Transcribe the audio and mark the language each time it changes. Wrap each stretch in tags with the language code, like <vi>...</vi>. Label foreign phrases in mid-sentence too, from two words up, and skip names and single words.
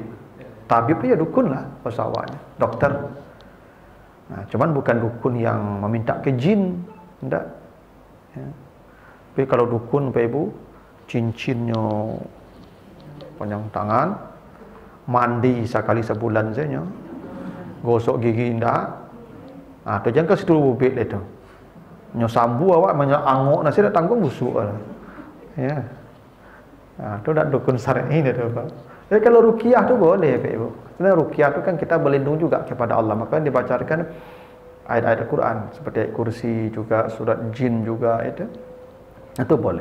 <id>Tabib itu ya dukun lah bahasa awalnya, dokter. Nah, cuman bukan dukun yang meminta ke jin, enggak. Ya. Tapi kalau dukun Pak Ibu, cincinnya panjang tangan, mandi sekali sebulan saja, gosok gigi enggak. Ah,</id> <min>tu jangan ke situ bubik itu. Nyo sambu awak banyak angok nasi dak tanggung busuk lah. Ya.</min> <id>Nah, tu dak dukun syar'i itu Pak. Jadi kalau ruqyah tu boleh Pak Ibu. Sebenarnya ruqyah tu kan kita berlindung juga kepada Allah. Maka dibacakan ayat-ayat Al-Quran seperti ayat kursi juga, surat jin juga itu boleh.</id>